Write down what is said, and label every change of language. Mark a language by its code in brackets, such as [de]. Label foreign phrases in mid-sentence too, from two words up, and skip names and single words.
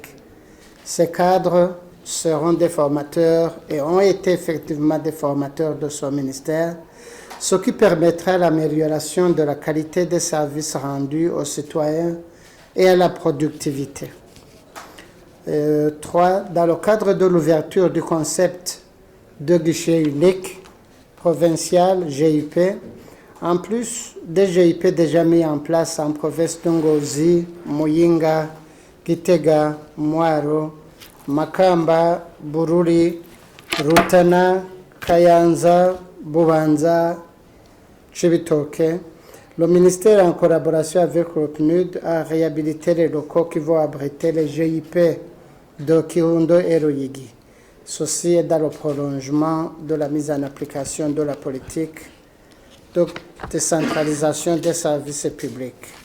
[fr] Ces cadres seront des formateurs et ont été effectivement des formateurs de son ministère, ce qui permettra l'amélioration de la qualité des services rendus aux citoyens et à la productivité. 3. Dans le cadre de l'ouverture du concept de guichet unique provincial GIP, en plus des GIP déjà mis en place en province d'Ngozi, Muyinga, Gitega, Mwaro, Makamba, Bururi, Rutana, Kayanza, Bubanza, Chibitoke, le ministère, en collaboration avec le PNUD, a réhabilité les locaux qui vont abriter les GIP de Kirundo et Ruyigi. Ceci est dans le prolongement de la mise en application de la politique de décentralisation des services publics.